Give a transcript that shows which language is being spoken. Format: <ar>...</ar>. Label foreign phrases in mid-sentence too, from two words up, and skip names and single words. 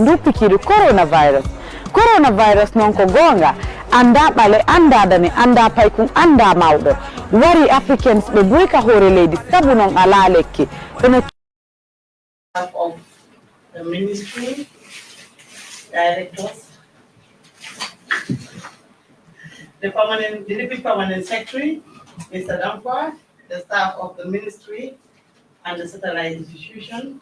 <ff>ndu pikiiɗo coronavirus noon ko goonga anda ɓale anda dane anda paykun anda mawɗo wari africans ɓe ɓuri ka hoore leydi sabu noon ala lekki kono</ff> <en>of the ministry directors, the deputy permanent secretary, Mr. Dampa, the staff of the ministry and the satellite institution.</en>